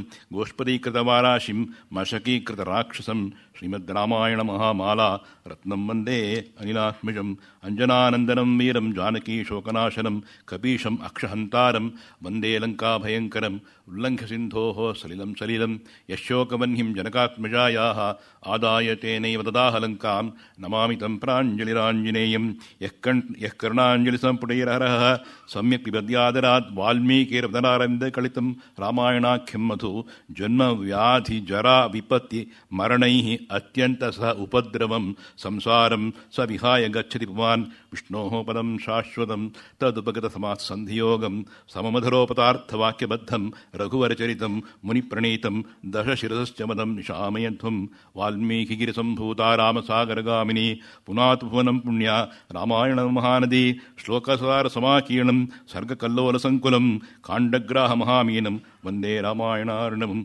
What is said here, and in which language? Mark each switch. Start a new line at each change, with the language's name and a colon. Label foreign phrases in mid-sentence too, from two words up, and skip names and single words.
Sanskrit: ಗೋಷ್ಪದೀಕೃತವಾರಾಶಿಂ ಮಶಕೀಕೃತರಾಕ್ಷಸಂ ಶ್ರೀಮದ್ ರಾಮಾಯಣ ಮಹಾಮಾಲಾ ರತ್ನಂ ವಂದೇ ಅನಿಲಾತ್ಮಜಂ. ಅಂಜನಾನಂದನಂ ವೀರಂ ಜಾನಕೀ ಶೋಕನಾಶನಂ ಕಪೀಶಂ ಅಕ್ಷಹಂತಾರಂ ವಂದೇ ಲಂಕಾಭಯಂಕರಂ. ಉಲ್ಲಂಘ್ಯ ಸಿಂಧೋಃ ಸಲಿಲಂ ಸಲಿಲಂ ಯಶೋಕವನ್ಹಿಂ ಜನಕಾತ್ಮಜಾಯಾಃ ಆದಾಯ ತೇನೈವ ದದಾಹ ಲಂಕಾಂ. ನಮಾಮಿ ತಂ ಪ್ರಾಂಜಲಿರಾಂಜನೇಯಂ. ಯಃ ಕರ್ಣಾಂಜಲಿ ಸಂಪುಟೈರಹರಃ ಸಮ್ಯಕ್ ಪಿಬದ್ಯಾದರಾತ್ ವಾಲ್ಮೀಕಿರ್ವದನಾರವಿಂದ ಕಳಿತಂ ರಾಮಾಯಣಾಖ್ಯಂ ಮಧು. ಜನ್ಮ ವ್ಯಾಧಿ ಜರಾ ವಿಪತ್ತಿ ಮರಣೈಃ ಅತ್ಯಂತ ಸಹ ಉಪದ್ರವಂ ಸಂಸಾರಂ ಸ ವಿಹಾಯ ಗಚ್ಚತಿ ಪುಮಾನ್. ವಿಷ್ಣೋಃ ಪದಂ ಶಾಶ್ವತಂ ತದುಪಗತ ಸಮಾಸ ಸಂಧಿಯೋಗಂ ಸಮಮಧುರೋಪತಾರ್ಥವಾಕ್ಯಬದ್ಧಂ ರಘುವರಚರಿತಂ ಮುನಿಪ್ರಣೀತಂ ದಶಶಿರಸಶ್ಚ ಮದಂ ನಿಶಾಮಯಧ್ವಂ. ವಾಲ್ಮೀಕಿಗಿರಿಸಂಭೂತಾ ರಾಮಸಾಗರಗಾಮಿನಿ ಪುನಾತು ಭುವನಂ ಪುಣ್ಯ ರಾಮಾಯಣ ಮಹಾನದಿ. ಶ್ಲೋಕಸಾರ ಸಮಾಕೀರ್ಣಂ ಸರ್ಗಕಲ್ಲೋಲಸಂಕುಲಂ ಕಾಂಡಗ್ರಾಹ ಮಹಾಮೀನಂ ವಂದೇ ರಾಮಾಯಣಾರ್ಣವಂ.